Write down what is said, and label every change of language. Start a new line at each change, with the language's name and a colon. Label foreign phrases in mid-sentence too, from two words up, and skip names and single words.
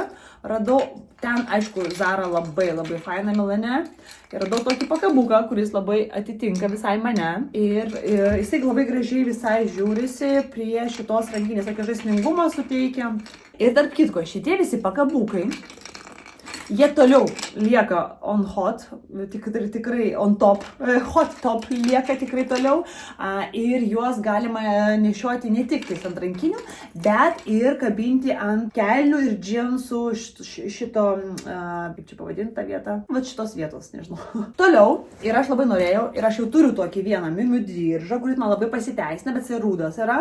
Lithuanian: Radau ten, aišku, Zara labai faina Milane. Ir radau tokį pakabuką, kuris labai atitinka visai mane. Ir jisai labai gražiai visai žiūrisi prie šitos rankinės. Tokio žaismingumą suteikia. Ir tarp kitko, šitie visi pakabukai, jie toliau lieka
English: on hot,
Lithuanian: tikrai
English: on top, hot top
Lithuanian: lieka tikrai toliau ir juos galima nešioti ne tik ant rankinių, bet ir kabinti ant kelnių ir džinsų šito, kaip čia pavadinti tą vietą, va šitos vietos, nežinau. Toliau, ir aš labai norėjau, ir aš jau turiu tokį vieną Miu diržą, kuris man labai pasiteisina, bet jisai rūdas yra.